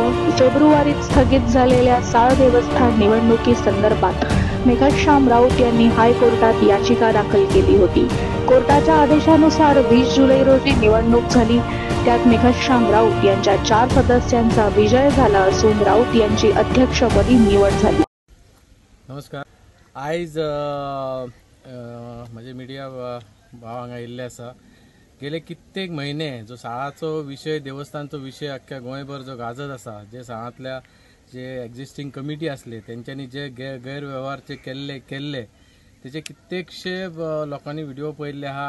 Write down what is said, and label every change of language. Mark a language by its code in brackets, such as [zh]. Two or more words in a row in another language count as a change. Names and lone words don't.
[mr] फेब्रुवारीत स्थगित झालेल्या साळ देवस्थान निवडणुकीसंदर्भात मेघश्याम राऊत यांनी हायकोर्टात याचिका दाखल केली होती. कोर्टाच्या आदेशानुसार 20 जुलै रोजी निवडणूक झाली. त्यात मेघश्याम राऊत यांच्या 4 सदस्यांचा विजय झाला असून राऊत यांची अध्यक्षपदी निवड झाली. [kok] नमस्कार. आयज म्हणजे मिडिया भाव हांगा येयल्ले आसा. गेले कित्येक म्हयने जो साळाचो विशय, देवस्थानचो विशय अख्ख्या गोंयभर जो गाजत आसा, जे साळांतल्या जे एक्झिस्टिंग कमिटी आसले तेंच्यांनी जे गैरव्यवहार जे केल्ले तेचे कित्येकशे लोकांनी व्हिडिओ पळयल्ले आहा.